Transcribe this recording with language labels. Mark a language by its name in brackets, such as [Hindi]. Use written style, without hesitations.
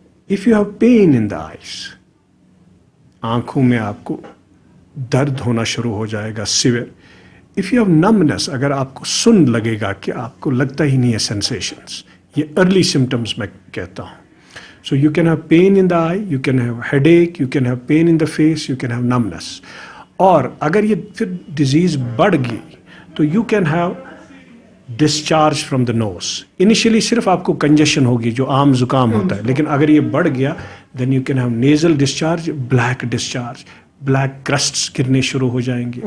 [English] if you have pain in the eyes, [Urdu] آنکھوں میں آپ کو درد ہونا شروع ہو جائے گا severe. [English] if you have numbness, [Urdu] اگر آپ کو سن لگے گا کہ آپ کو لگتا ہی نہیں ہے سینسیشنس, یہ ارلی سمٹمس میں کہتا ہوں. [English] So you can have pain in the eye, you can have headache, you can have pain in the face, you can have numbness. [Urdu] اور اگر یہ پھر ڈیزیز بڑھ گئی تو [English] you can have discharge from the nose. [Urdu] Initially صرف آپ کو کنجیشن ہوگی جو عام زکام ہوتا ہے, لیکن اگر یہ بڑھ گیا [English] then you can have nasal discharge, black discharge. [Urdu] Black کرسٹس گرنے شروع ہو جائیں گے.